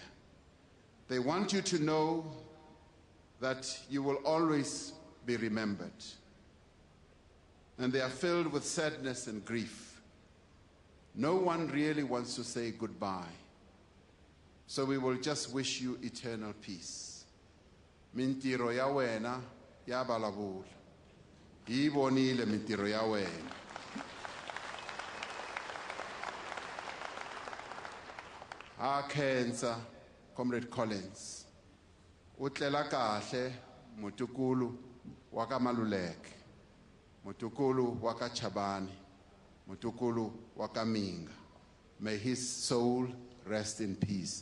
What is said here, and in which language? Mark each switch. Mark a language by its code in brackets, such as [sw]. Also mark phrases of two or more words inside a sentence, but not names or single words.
[en] They want you to know that you will always be remembered. And they are filled with sadness and grief. No one really wants to say goodbye. So we will just wish you eternal peace. [ts] Mintiro ya wena ya balabula. Ibonile mintiro ya wena. Cancer, Comrade Collins. Utlela kahle mutukulu waka Maluleke, mutukulu waka Chabane, mutukulu waka Minga. [en] May his soul rest in peace.